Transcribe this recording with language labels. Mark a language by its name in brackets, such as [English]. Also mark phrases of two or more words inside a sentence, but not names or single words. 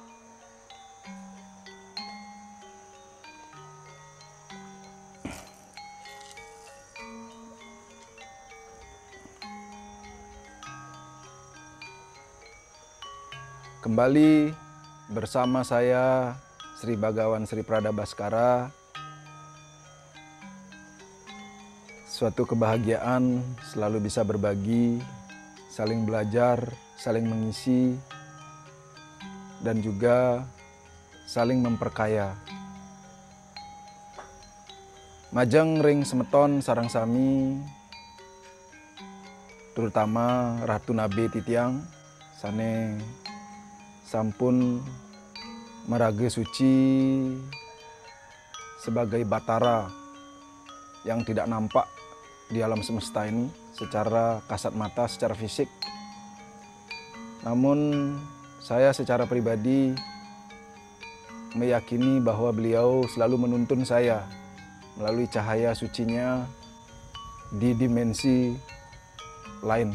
[Indonesian] Kembali bersama saya Sri Bhagawan Sri Pradabaskara. Suatu kebahagiaan selalu bisa berbagi, saling belajar, saling mengisi, dan juga saling memperkaya. [Balinese] Majeng ring semeton sarang sami, terutama Ratu Nabe Titiang, sane sampun merage suci [Indonesian] sebagai batara yang tidak nampak di alam semesta ini secara kasat mata, secara fisik. Namun saya secara pribadi meyakini bahwa beliau selalu menuntun saya melalui cahaya sucinya di dimensi lain.